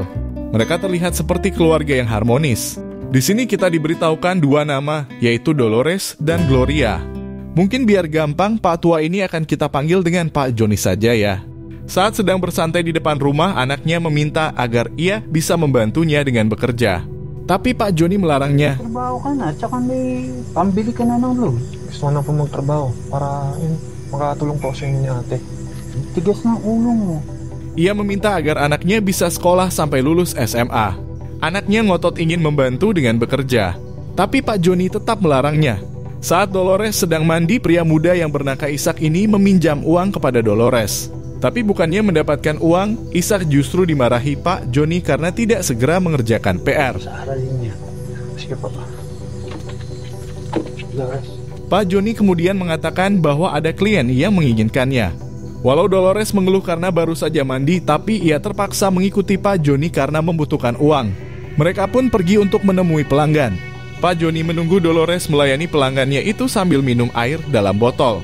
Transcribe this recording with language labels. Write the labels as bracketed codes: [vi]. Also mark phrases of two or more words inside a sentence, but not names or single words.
[id] Mereka terlihat seperti keluarga yang harmonis. Di sini kita diberitahukan dua nama, yaitu Dolores dan Gloria. Mungkin biar gampang, Pak tua ini akan kita panggil dengan Pak Joni saja ya. Saat sedang bersantai di depan rumah, anaknya meminta agar ia bisa membantunya dengan bekerja. Tapi Pak Joni melarangnya. [tl] Trabaho ka na, tsaka may pambili ka na ng load. Gusto ko na po magtrabaho para makatulong po sa inyo ni ate. Tigas ng ulo mo. [id] Ia meminta agar anaknya bisa sekolah sampai lulus SMA. Anaknya ngotot ingin membantu dengan bekerja. Tapi Pak Joni tetap melarangnya. Saat Dolores sedang mandi, pria muda yang bernama Ishak ini meminjam uang kepada Dolores. Tapi bukannya mendapatkan uang, Ishak justru dimarahi Pak Joni karena tidak segera mengerjakan PR. [tl] Sa aralin niya. Sige po. Dolores. [id] Pak Joni kemudian mengatakan bahwa ada klien yang menginginkannya. Walau Dolores mengeluh karena baru saja mandi, tapi ia terpaksa mengikuti Pak Joni karena membutuhkan uang. Mereka pun pergi untuk menemui pelanggan. Pak Joni menunggu Dolores melayani pelanggannya itu sambil minum air dalam botol.